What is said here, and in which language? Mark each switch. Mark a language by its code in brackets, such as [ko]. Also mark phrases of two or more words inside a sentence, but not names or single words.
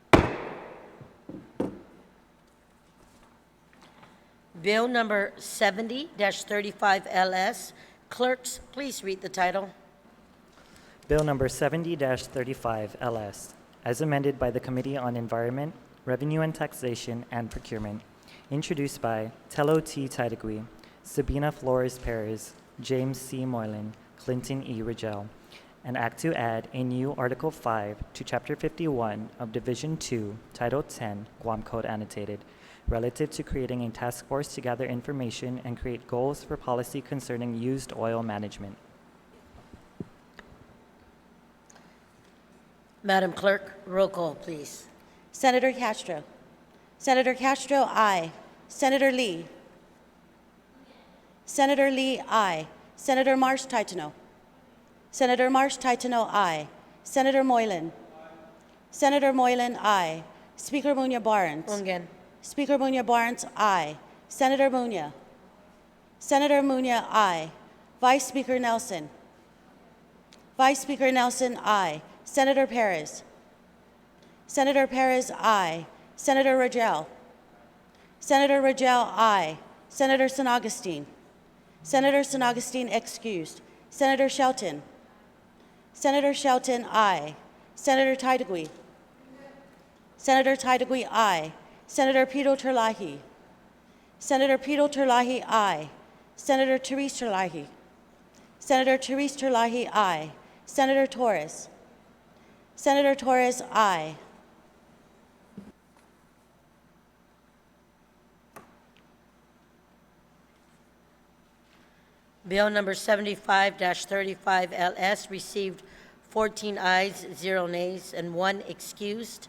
[en] Bill number 70-35 LS. Clerks, please read the title. Bill number 70-35 LS, as amended by the Committee on Environment, Revenue and Taxation, and Procurement, introduced by Tello T. Tydegui, Sabina Flores Perez, James C. Moylan, Clinton E. Rangel, an act to add a new Article 5 to Chapter 51 of Division 2, Title 10, Guam Code Annotated, relative to creating a task force to gather information and create goals for policy concerning used oil management. Madam Clerk, roll call, please. Senator Castro. Senator Castro, aye. Senator Lee. Senator Lee, aye. Senator Marsh Titano. Senator Marsh Titano, aye. Senator Moylan. Senator Moylan, aye. Speaker Munya Barnes. Hungen. Speaker Munya Barnes, aye. Senator Munya. Senator Munya, aye. Vice Speaker Nelson. Vice Speaker Nelson, aye. Senator Perez. Senator Perez, aye. Senator Rangel. Senator Rangel, aye. Senator San Augustine. Senator San Augustine excused. Senator Shelton. Senator Shelton, aye. Senator Tydegui. Senator Tydegui, aye. Senator Pito Terlahi. Senator Pito Terlahi, aye. Senator Therese Terlahi. Senator Therese Terlahi, aye. Senator Torres. Senator Torres, aye. Bill number 75-35 LS received 14 ayes, 0 nays, and 1 excused.